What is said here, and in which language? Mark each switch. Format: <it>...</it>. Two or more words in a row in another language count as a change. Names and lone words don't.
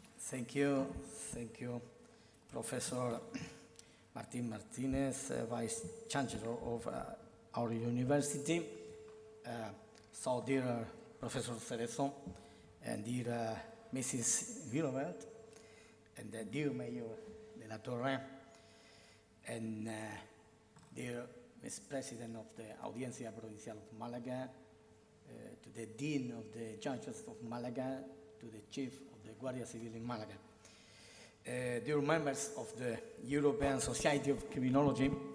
<en>Thank you, Professor Martin Martinez, Vice Chancellor of our university. So, dear Professor Cerezo, and dear Mrs. Villovert, and dear Mayor de la Torre, and dear Vice President of the Audiencia Provincial of Malaga, to the Dean of the Judges of Malaga, to the Chief of the Guardia Civil in Malaga, dear members of the European Society of Criminology,</en>